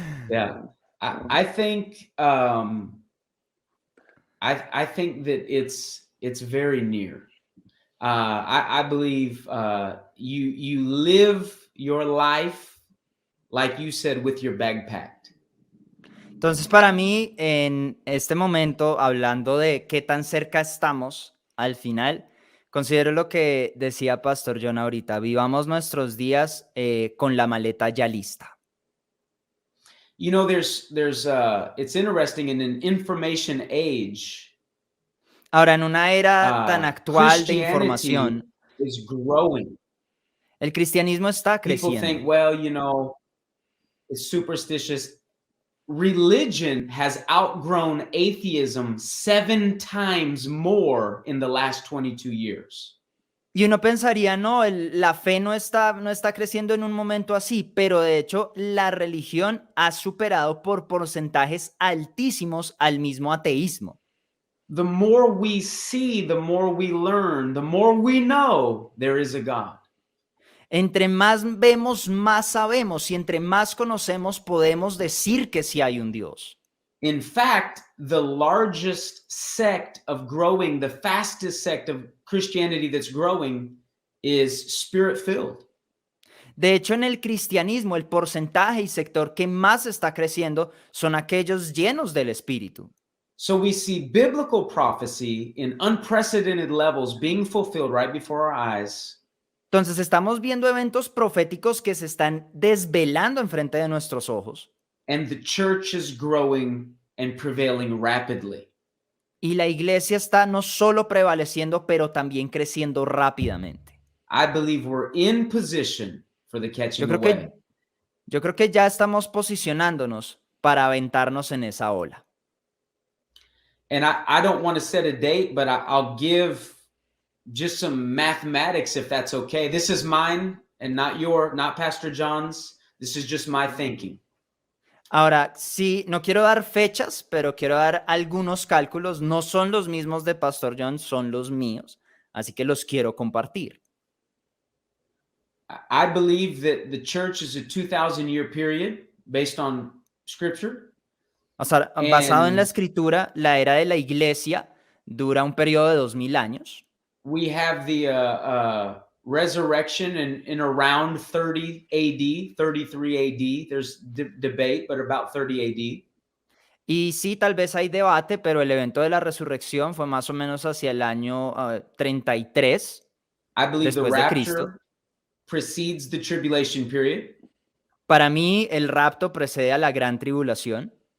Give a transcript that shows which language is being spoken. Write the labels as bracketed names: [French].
[English] Yeah, I think I think that it's very near. I believe you live your life, like you said, with your bag packed. [Spanish] Entonces, para mí, en este momento, hablando de qué tan cerca estamos al final, considero lo que decía Pastor John ahorita: vivamos nuestros días con la maleta ya lista. [English] You know, there's it's interesting, in an information age. [Spanish] Ahora, en una era tan actual de información, [English] is growing. [Spanish] El cristianismo está creciendo. [English] People think, well, you know, it's superstitious. religion has outgrown atheism 7 times more in the last 22 years. [Spanish] Y uno pensaría, no, la fe no está creciendo en un momento así, pero de hecho la religión ha superado por porcentajes altísimos al mismo ateísmo. [English] The more we see, the more we learn, the more we know there is a God. [Spanish] Entre más vemos, más sabemos, y entre más conocemos, podemos decir que sí hay un Dios. [English] In fact, the largest sect of growing, the fastest sect of Christianity that's growing is spirit-filled. [Spanish] De hecho, en el cristianismo, el porcentaje y sector que más está creciendo son aquellos llenos del Espíritu. [English] So we see biblical prophecy in unprecedented levels being fulfilled right before our eyes. [Spanish] Entonces, estamos viendo eventos proféticos que se están desvelando enfrente de nuestros ojos. [English] And the church is growing and prevailing rapidly. [Spanish] Y la iglesia está no solo prevaleciendo, pero también creciendo rápidamente. [English] I believe we're in position for the catching away. [Spanish] Yo creo que ya estamos posicionándonos para aventarnos en esa ola. [English] And I don't want to set a date, but I'll give just some mathematics if that's okay. This is mine and not Pastor John's. This is just my thinking. [Spanish] Ahora, sí, no quiero dar fechas, pero quiero dar algunos cálculos. No son los mismos de Pastor John, son los míos. Así que los quiero compartir. [English] I believe that the church is a 2,000-year period based on scripture. [Spanish] O sea, basado en la escritura, la era de la iglesia dura un periodo de 2000 años. [English] We have the resurrection in around 30 AD, 33 AD. There's debate, but about 30 AD. [Spanish] Y sí, tal vez hay debate, pero el evento de la resurrección fue más o menos hacia el año 33 [English] I believe the [Spanish] después de Cristo. [English] rapture precedes the tribulation period. [Spanish] Para mí, el rapto precede a la gran tribulación.